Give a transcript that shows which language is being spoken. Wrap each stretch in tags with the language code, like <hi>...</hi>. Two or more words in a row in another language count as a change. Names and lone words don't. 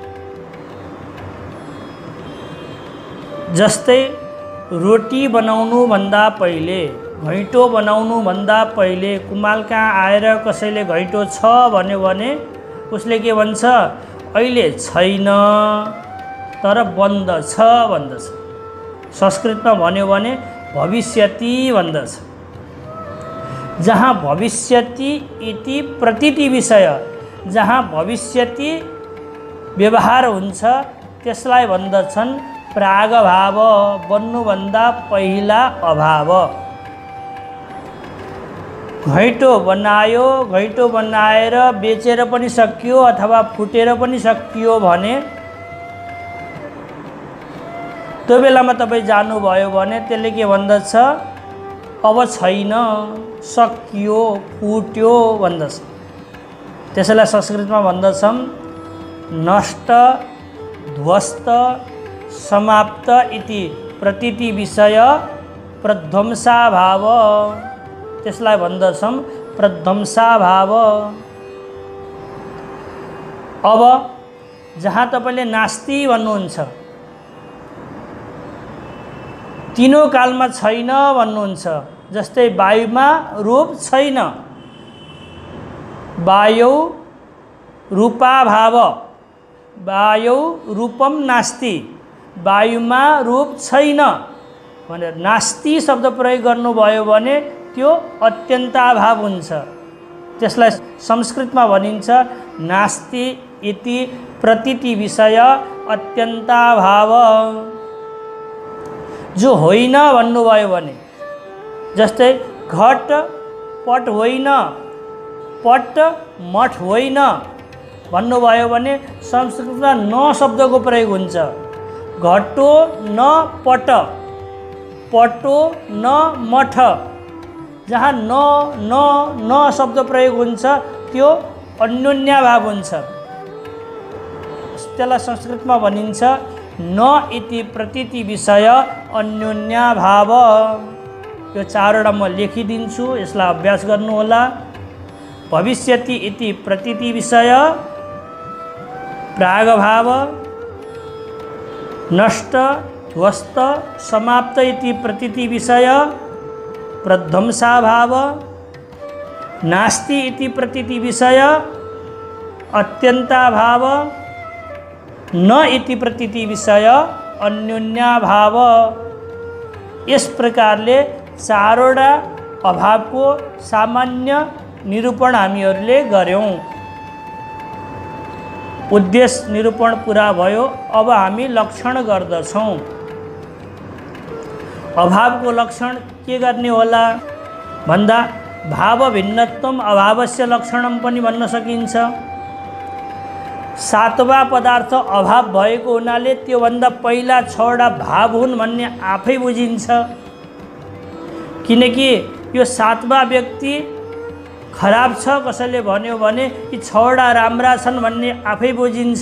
<ne>जस्तै रोटी बनाउनुभन्दा पहिले, घैँटो बनाउनुभन्दा पहिले कुमाल कहाँ आएर कसैले घैँटो छ भन्यो भने उसले के भन्छ? अहिले छैन तर बन्द छ भन्दछ। संस्कृतमा भन्यो भने भविष्यति भन्दछ। जहाँ</ne> <sa>भविष्यति इति प्रतीति विषय,</sa> <ne>जहाँ भविष्यति व्यवहार हुन्छ त्यसलाई भन्दछन् प्रागभाव, बन्नुभन्दा पहिला अभाव। घैँटो बनायो, घैँटो बनाएर बेचेर पनि सकियो अथवा फुटेर पनि सकियो भने त्यो बेलामा तपाईँ जानुभयो भने त्यसले के भन्दछ? अब छैन, सकियो, फुट्यो भन्दछ। त्यसैलाई संस्कृतमा भन्दछन्</ne> <sa>नष्ट, ध्वस्त, समाप्त इति प्रतीति विषय प्रध्वंसाभाव।</sa> <ne>त्यसलाई भन्दछन् प्रध्वंसाभाव। अब जहाँ तपाईँले नास्ति भन्नुहुन्छ, तीनों कालमा छैन भन्नुहुन्छ। जस्तै वायुमा रूप छैन,</ne> <sa>वायौ रूपाभाव, वायौ रूपम नास्ति,</sa> <ne>वायुमा रूप छैन भनेर नास्ति शब्द प्रयोग गर्नुभयो भने त्यो अत्यन्ताभाव हुन्छ। त्यसलाई संस्कृतमा भनिन्छ</ne> <sa>नास्ति इति प्रतीति विषय अत्यन्ताभाव।</sa> <ne>जो होइन भन्नुभयो भने, जस्तै घट पट होइन, पट मठ होइन भन्नुभयो भने संस्कृतमा न शब्दको प्रयोग हुन्छ।</ne> <sa>घटो न पट, पटो न मठ।</sa> <ne>जहाँ न शब्द प्रयोग हुन्छ त्यो अन्योन्याभाव हुन्छ। त्यसलाई संस्कृतमा भनिन्छ</ne> <sa>न इति प्रतीति विषय अन्योन्याभाव।</sa> <ne>यो चारवटा म लेखिदिन्छु, यसलाई अभ्यास गर्नुहोला।</ne> <sa>भविष्यति इति प्रतीति विषय प्रागभाव, नष्ट, ध्वस्त, समाप्त इति प्रतीति विषय प्रध्वंसाभाव, नास्ति इति प्रतीति विषय अत्यन्ताभाव, न इति प्रतीति विषय अन्योन्याभाव।</sa> <ne>यस प्रकारले चारवटा अभावको सामान्य निरूपण हामीहरूले गर्यौं। उद्देश्य निरूपण पूरा भयो। अब हामी लक्षण गर्दछौं। अभावको लक्षण के गर्ने होला भन्दा</ne> <sa>भाव भिन्नत्वम अभावस्य लक्षणम</sa> <ne>पनि भन्न सकिन्छ। सातवा पदार्थ अभाव भएको हुनाले त्योभन्दा पहिला छवटा भाव हुन् भन्ने आफै बुझिन्छ। किनकि यो सातवा व्यक्ति खराब छ कसैले भन्यो भने यी छवटा राम्रा छन् भन्ने आफै बुझिन्छ।</ne>